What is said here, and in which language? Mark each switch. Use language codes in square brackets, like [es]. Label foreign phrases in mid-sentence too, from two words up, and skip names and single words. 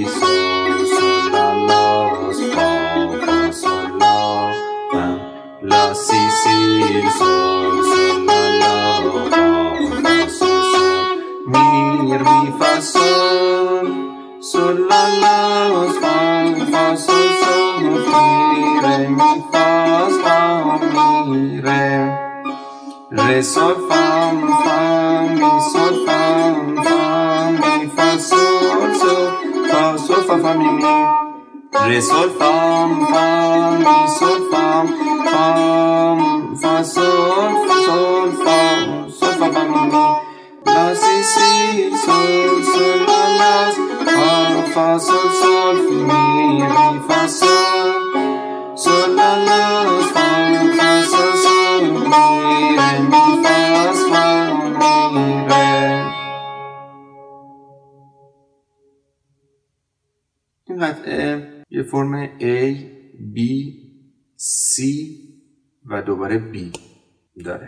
[fa] سول سول لا لا فا فا سول لا بم لا سی سی سول سول لا لا فا سول سول میر می فا سول سول لا لا فا فا سول سول میر می فا فا میر ر سول فا فا می سول فا فا می فا سول سول فا سول فا فا می می ر سول فا فا می سول فا فا فا سول سول فا سول فا فا می می لا سی سی سول سول لا لا فا فا سول سول می می فا سول سول لا لا فا فا سول سول می ر می فا فا می ر. این قطعه یه فرم A, B, C و دوباره B داره.